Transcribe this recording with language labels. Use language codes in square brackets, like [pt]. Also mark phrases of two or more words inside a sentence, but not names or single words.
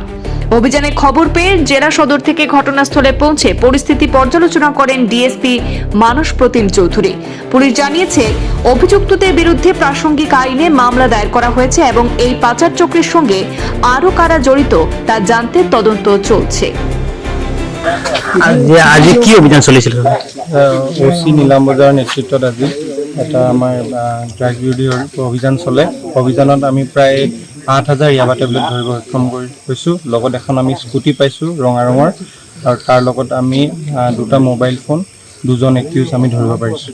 [bn] অভিযানে খবর পেয়ে জেলা সদর থেকে ঘটনাস্থলে পৌঁছে পরিস্থিতি পর্যালোচনা করেন ডিএসপি মানস প্রতিম চৌধুরী। পুলিশ জানিয়েছে, অভিযুক্তদের বিরুদ্ধে প্রাসঙ্গিক আইনে মামলা দায়ের করা হয়েছে এবং এই পাচার চক্রের সঙ্গে আরও কারা জড়িত তা জানতে তদন্ত চলছে। আজ কি অভিযান চলেছিল? [as] ওসি নিলামবাজাৰৰ নেতৃত্বত আজি এটা আমাৰ ড্ৰাগ বিৰোধী অভিযান চলে। অভিযানত আমি প্ৰায় 8,000 ইয়াবা টেবলেট ধৰিব সক্ষম হৈছোঁ। লগত এখন আমি স্কুটি পাইছোঁ ৰঙা ৰঙৰ, আৰু তাৰ লগত আমি 2টা মোবাইল ফোন, 2জন একিউজ আমি ধৰিব পাৰিছোঁ।